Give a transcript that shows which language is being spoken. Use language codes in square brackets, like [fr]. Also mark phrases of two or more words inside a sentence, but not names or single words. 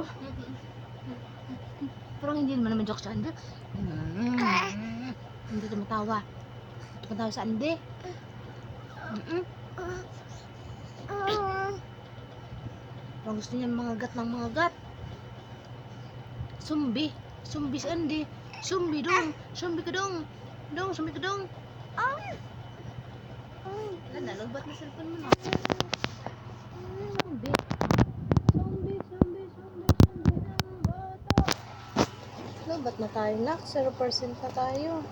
[tl] Parang hindi naman joke sa Ande. Hindi tumatawa. Tumatawa sa Ande. Parang gusto niya mangagat ng mangagat. [ceb] Sumbi. Sumbi si Ande. Sumbi dong. Sumbi ka dong. Dong, sumbi ka dong. [tl] Wala na, lagbat na cellphone mo na. [ceb] Sumbi. Sumbi, sumbi, sumbi, sumbi ng bata. [tl] Lagbat na tayo, nak. 0% na tayo.